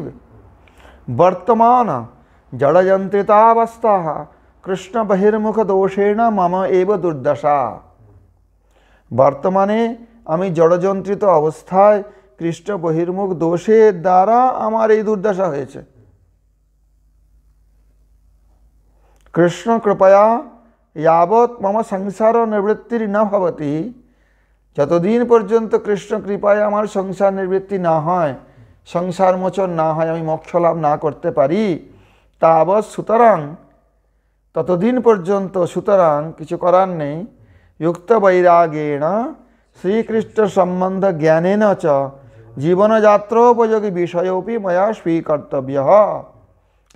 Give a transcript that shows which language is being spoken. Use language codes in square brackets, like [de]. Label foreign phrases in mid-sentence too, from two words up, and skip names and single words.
[sa] বর্তমান জড়যন্ত্রিতাবস্থা কৃষ্ণ বহির্মুখ দোষেণ মম এব দুর্দশা। [bn] বর্তমানে আমি জড়যন্ত্রিত অবস্থায় কৃষ্ণ বহির্মুখ দোষের দ্বারা আমার এই দুর্দশা হয়েছে। [sa] কৃষ্ণ কৃপয়া यावत् मम संसार निवृत्तिर न भवति, [bn] যতদিন পর্যন্ত কৃষ্ণ কৃপায় আমার সংসার নিবৃত্তি না হয়, সংসার মোচন না হয়, আমি মোক্ষ লাভ না করতে পারি, তাবৎ সুতরাং, ততদিন পর্যন্ত, সুতরাং কিছু করার নেই, [sa] যুক্ত বৈরাগেণ শ্রীকৃষ্ণ সম্বন্ধ জ্ঞানেন চ জীবনযাত্रोपयोगी বিষয়োপি ময়া স্বীকর্তব্যঃ।